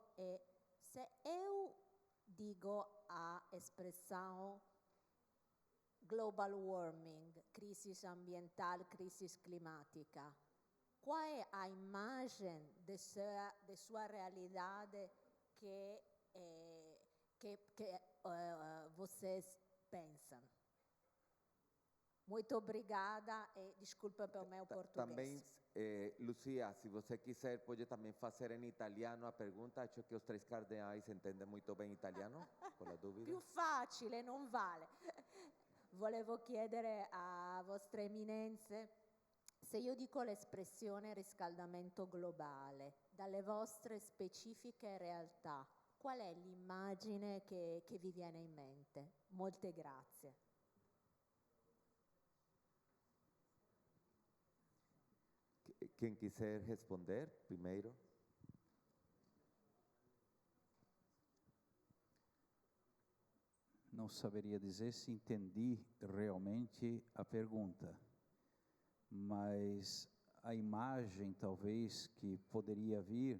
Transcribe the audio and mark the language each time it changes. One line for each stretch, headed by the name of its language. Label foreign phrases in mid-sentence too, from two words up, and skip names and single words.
Portuguese: E se eu digo a expressão
English: global warming,
Portuguese: crise ambiental, crise climática, qual é a imagem de sua realidade que vocês pensam? Muito obrigada e desculpa pelo meu português. Também, Lucia, se você quiser, pode também fazer em italiano a pergunta. Acho que os três cardeais entendem muito bem italiano,
Italian: con la
Portuguese: dúvida.
Italian: Più facile, non vale. Volevo chiedere a vostre eminenze, se io dico l'espressione riscaldamento globale, dalle vostre specifiche realtà, qual è l'immagine che vi viene in mente? Molte grazie.
Portuguese: Quem quiser responder primeiro. Não saberia dizer se entendi realmente a pergunta, mas a imagem talvez que poderia vir...